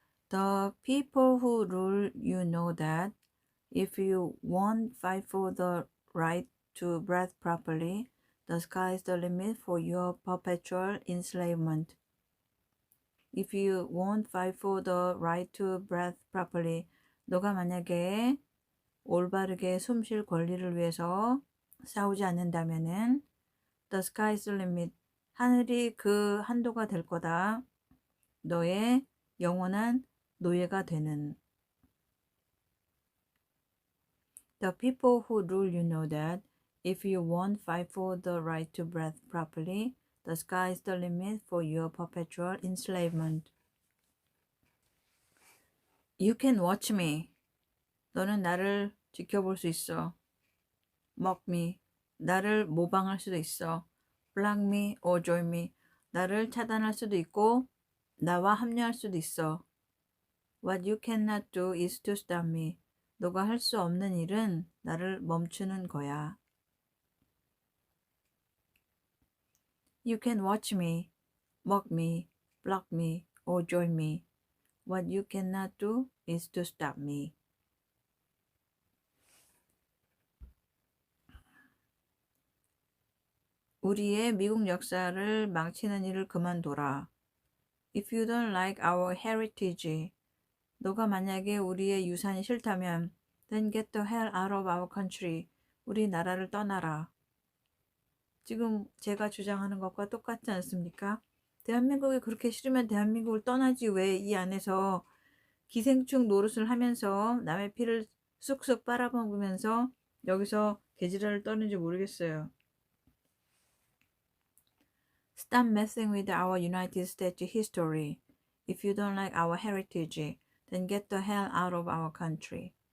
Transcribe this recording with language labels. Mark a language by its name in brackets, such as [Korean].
[English] The people who rule you know that if you won't fight for the right to breathe properly, the sky is the limit for your perpetual enslavement. If you won't fight for the right to breathe properly, [Korean] 너가 만약에 올바르게 숨 쉴 권리를 위해서 싸우지 않는다면은 [English] the sky is the limit. [Korean] 하늘이 그 한도가 될 거다. 너의 영원한 노예가 되는. [English] The people who rule you know that if you won't fight for the right to breathe properly, the sky is the limit for your perpetual enslavement. You can watch me. [Korean] 너는 나를 지켜볼 수 있어. [English] Mock me. [Korean] 나를 모방할 수도 있어. [English] Block me or join me. [Korean] 나를 차단할 수도 있고 나와 합류할 수도 있어. [English] What you cannot do is to stop me. [Korean] 너가 할 수 없는 일은 나를 멈추는 거야. [English] You can watch me, mock me, block me, or join me. What you cannot do is to stop me. [Korean] 우리의 미국 역사를 망치는 일을 그만둬라. [English] If you don't like our heritage, [Korean] 너가 만약에 우리의 유산이 싫다면 [English] then get the hell out of our country. [Korean] 우리 나라를 떠나라. 지금 제가 주장하는 것과 똑같지 않습니까? 대한민국이 그렇게 싫으면 대한민국을 떠나지 왜 이 안에서 기생충 노릇을 하면서 남의 피를 쑥쑥 빨아먹으면서 여기서 개지랄을 떠는지 모르겠어요. [English] Stop messing with our United States history. If you don't like our heritage, then get the hell out of our country.